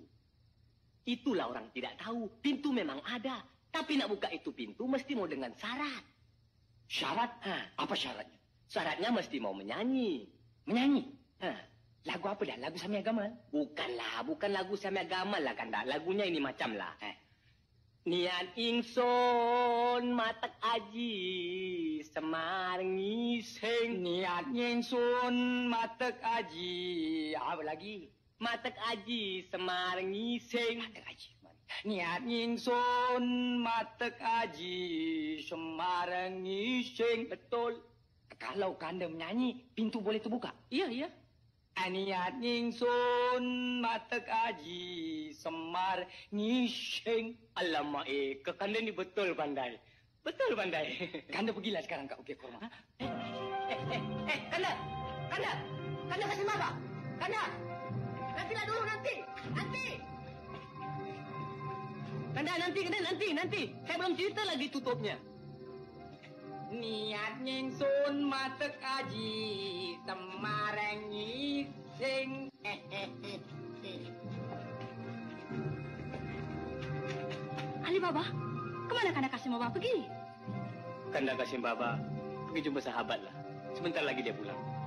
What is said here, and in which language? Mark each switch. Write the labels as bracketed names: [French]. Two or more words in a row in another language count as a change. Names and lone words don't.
[Malay] Itulah orang tidak tahu. Pintu memang ada. Tapi nak buka itu pintu mesti mau dengan syarat. Syarat? Apa syaratnya? Syaratnya mesti mau menyanyi. Menyanyi? Lagu apa dah? Lagu Samia Gamal? Bukan lagu Samia Gamal lah Kanda. Lagunya ini macam lah. [Javanese] Niat ingsun matek aji semar ngising. Niat ingsun matek aji. [Malay] Apa lagi? [Javanese] Matek aji semar ngising. Matek aji. Niat ingsun matek aji semar ngising. [Malay] Betul. Kalau Kanda menyanyi, pintu boleh terbuka? Iya. [Javanese] Niat ingsun matek aji semar ngising. [Malay] Alamak ke Kanda ni betul pandai. Betul pandai. Kanda pergilah sekarang kat Bukit Korma. Kanda kasih apa? Kanda, nantilah dulu nanti. Kanda nanti. Saya belum cerita lagi tutupnya. [Javanese] Niat ingsun matek aji semar ngising. [Malay] Ali Baba, kemana Kanda Kasim Baba pergi? Kanda Kasim Baba pergi jumpa sahabat lah. Sebentar lagi dia pulang.